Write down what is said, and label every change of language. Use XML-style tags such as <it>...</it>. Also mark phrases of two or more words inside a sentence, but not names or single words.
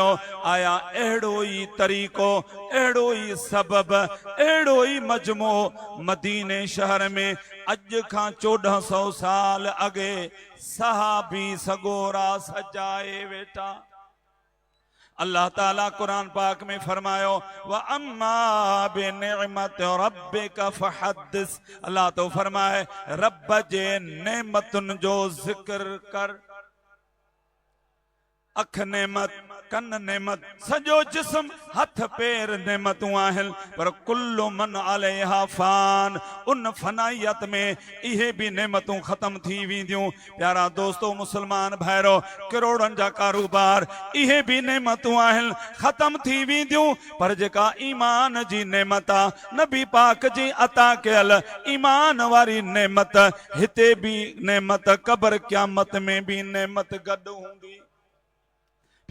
<sd>आया अहिड़ो ई तरीक़ो, अहिड़ो ई सबब, अहिड़ो ई मजमो मदीने शहर में अॼु खां 1400 साल अॻे सहाबी सगोरा सजाए वेठा। अल्लाह ताला कुरान पाक में फरमायो,</sd> <ar>و أما بنعمة ربك فحدث.</ar> <sd>अल्लाह तो फरमाए, रब जे नेमतुन जो जिक्र कर। अख नेमत, कन नेमत, सजो जिस्म हथ पैर नेमतूं आहिनि, पर</sd> <ar>كل من عليها فان.</ar> <sd>उन फनाइयत में इहे भी नेमतूं ख़त्म थी वेंदियूं। प्यारा दोस्तो मुसलमान भाइरो, करोड़नि जा कारोबार, इहे भी नेमतूं आहिनि, ख़त्म थी वेंदियूं। पर जेका ईमान जी नेमत आहे, नबी पाक जी अता कयल ईमान वारी नेमत, हिते भी नेमत, क़ब्र क़यामत में भी नेमत गॾु हूंदी।</sd>